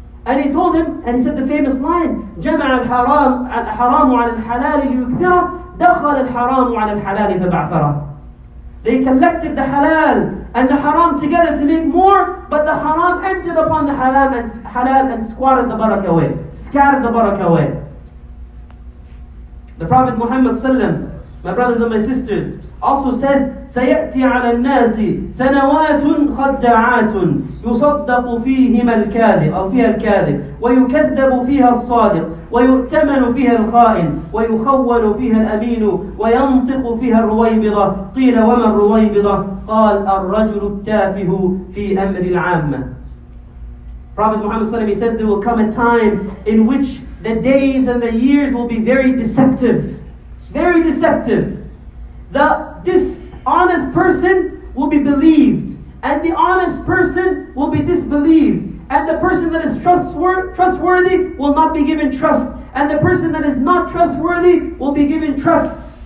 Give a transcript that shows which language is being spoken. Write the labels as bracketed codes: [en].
[en] And he told him, and he said the famous line, [ar] جَمَعَ الْحَرَامُ عَلَى الْحَلَالِ لِيُكْثِرَ دَخَلَ الْحَرَامُ عَلى الْحَلَالِ فَبَعْثَرَ. [en] They collected the halal and the haram together to make more, but the haram entered upon the halal and squatted the barakah away, scattered the barakah away. The Prophet Muhammad sallallahu, my brothers and my sisters, also says, [ar] سيأتي على الناس سنوات خداعات يصدق فيهما الكاذب أو فيها الكاذب ويكذب فيها الصادق ويؤتمن فيها الخائن ويخون فيها الأمين وينطق فيها الرويبضة قيل وما الرويبضة قال الرجل التافه في أمر العامة. [en] Prophet Muhammad sallallahu, he says there will come a time in which the days and the years will be very deceptive. Very deceptive. The dishonest person will be believed, and the honest person will be disbelieved, and the person that is trustworthy will not be given trust, and the person that is not trustworthy will be given trust.